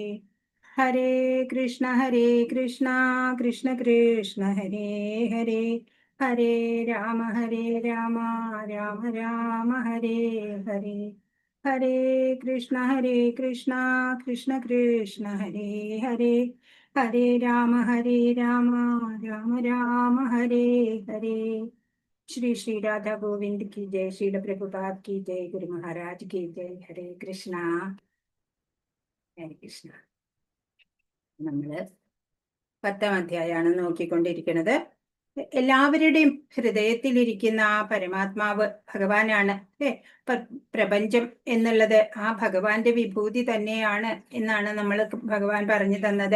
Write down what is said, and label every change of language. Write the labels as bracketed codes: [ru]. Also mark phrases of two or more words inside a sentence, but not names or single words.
[sa] ഹരേ കൃഷ്ണ കൃഷ്ണ കൃഷ്ണ ഹരേ ഹരേ, ഹരേ രാമ രാമ രാമ ഹരേ ഹരേ. ഹരേ കൃഷ്ണ കൃഷ്ണ കൃഷ്ണ ഹരേ ഹരേ, ഹരേ രാമ രാമ രാമ ഹരേ ഹരേ. [hi] ശ്രീ ശ്രീ രാധാ ഗോവിന്ദ് की जय, श्रील प्रभुपाद की जय, गुरु महाराज की जय. [sa] हरे कृष्ण हरे कृष्ण. [ml] നമ്മള് 10ാം അധ്യായമാണ് നോക്കിക്കൊണ്ടിരിക്കുന്നത്. എല്ലാവരുടെയും ഹൃദയത്തിലിരിക്കുന്ന ആ പരമാത്മാവ് ഭഗവാനാണ്. പ്രപഞ്ചം എന്നുള്ളത് ആ ഭഗവാന്റെ വിഭൂതി തന്നെയാണ് എന്നാണ് നമ്മൾ ഭഗവാൻ പറഞ്ഞു തന്നത്.